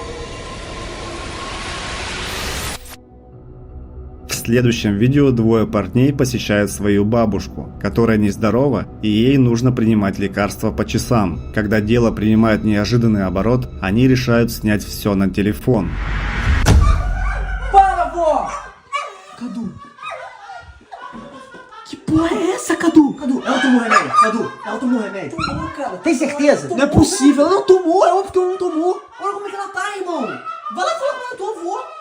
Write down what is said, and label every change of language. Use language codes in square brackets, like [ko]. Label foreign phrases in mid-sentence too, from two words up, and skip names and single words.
[ru] В следующем видео двое парней посещают свою бабушку, которая нездорова и ей нужно принимать лекарства по часам. Когда дело принимает неожиданный оборот, они решают снять все на телефон. [pt] Para, vó! Cadu. Que porra é essa, Cadu? Cadu, ela tomou remédio. Cadu, ela tomou remédio. Tomou, cara. Tem certeza? Não é possível. Ela não tomou. É óbvio que ela não tomou. Olha como é que ela tá, irmão. Vai lá falar com a tua avó.